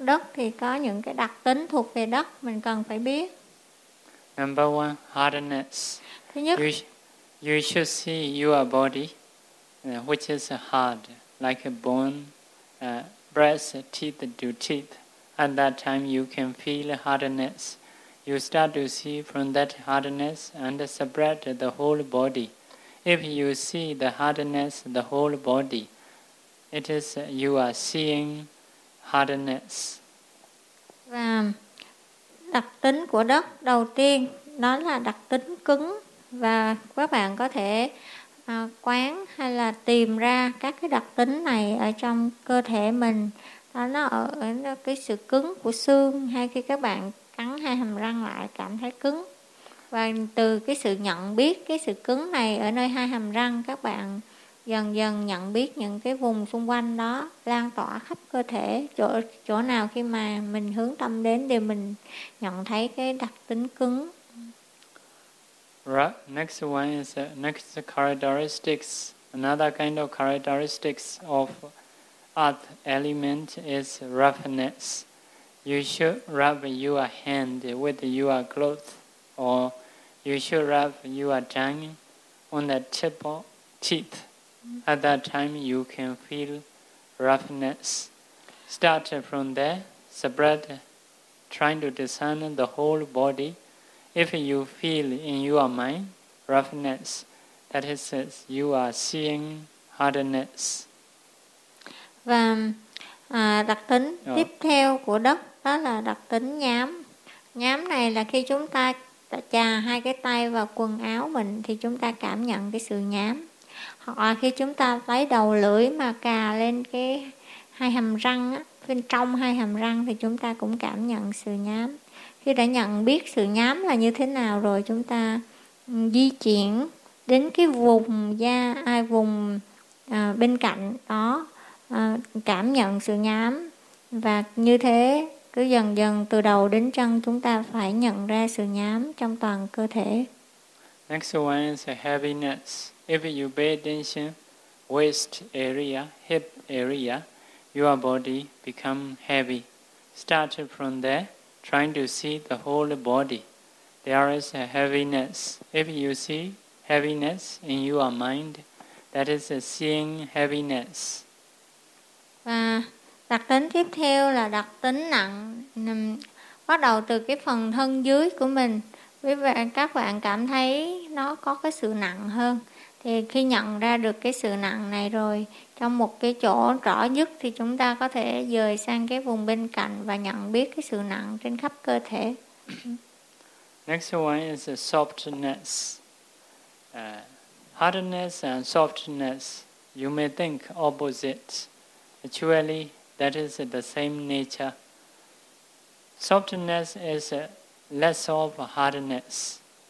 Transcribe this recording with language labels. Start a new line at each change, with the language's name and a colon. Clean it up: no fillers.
Vietnamese: Đất thì có những cái đặc tính thuộc về đất mình cần phải biết.
English: Number one, hardness.
Vietnamese: Thứ nhất,
English: you should see your body, which is hard, like a bone, breath, teeth to teeth. At that time, you can feel hardness. You start to see from that hardness and spread the whole body. If you see the hardness, the whole body, it is you are seeing hardness.
Vietnamese: Và đặc tính của đất đầu tiên, nó là đặc tính cứng. Và các bạn có thể quán hay là tìm ra các cái đặc tính này ở trong cơ thể mình. Đó, nó ở cái sự cứng của xương, hay khi các bạn cắn hai hàm răng lại cảm thấy cứng. Và từ cái sự nhận biết cái sự cứng này ở nơi hai hàm răng, các bạn dần dần nhận biết những cái vùng xung quanh đó lan tỏa khắp cơ thể. Chỗ nào khi mà mình hướng tâm đến thì mình nhận thấy cái đặc tính cứng.
English: Right. Next one is next characteristics. Another kind of characteristics of earth element is roughness. You should rub your hand with your clothes, or you should rub your tongue on the tip of teeth. At that time, you can feel roughness. Start from there, spread, trying to discern the whole body. If you feel in your mind roughness, that is, you are seeing hardness.
Vietnamese: Và đặc tính tiếp theo của đất đó là đặc tính nhám. Nhám này là khi chúng ta chà hai cái tay vào quần áo mình thì chúng ta cảm nhận cái sự nhám. Hoặc là khi chúng ta lấy đầu lưỡi mà cà lên cái hai hàm răng á, bên trong hai hàm răng thì chúng ta cũng cảm nhận sự nhám. Khi đã nhận biết sự nhám là như thế nào rồi, chúng ta di chuyển đến cái vùng da, vùng bên cạnh đó, cảm nhận sự nhám. Và như thế cứ dần dần từ đầu đến chân chúng ta phải nhận ra sự nhám trong toàn cơ thể.
English: Next one is heaviness. If you pay attention, waist area, hip area, your body become heavy. Start from there, trying to see the whole body. There is a heaviness. If you see heaviness in your mind, that is a seeing heaviness.
Vietnamese: Và đặc tính tiếp theo là đặc tính nặng, bắt đầu từ cái phần thân dưới của mình. Quý vị, các bạn cảm thấy nó có cái sự nặng hơn. Thì khi nhận ra được cái sự nặng này rồi, trong một cái chỗ rõ nhất thì chúng ta có thể dời sang cái vùng bên cạnh và nhận biết cái sự nặng trên khắp cơ thể.
English: Next one is softness. Hardness and softness, you may think opposites. Actually, that is the same nature. Softness is less of hardness.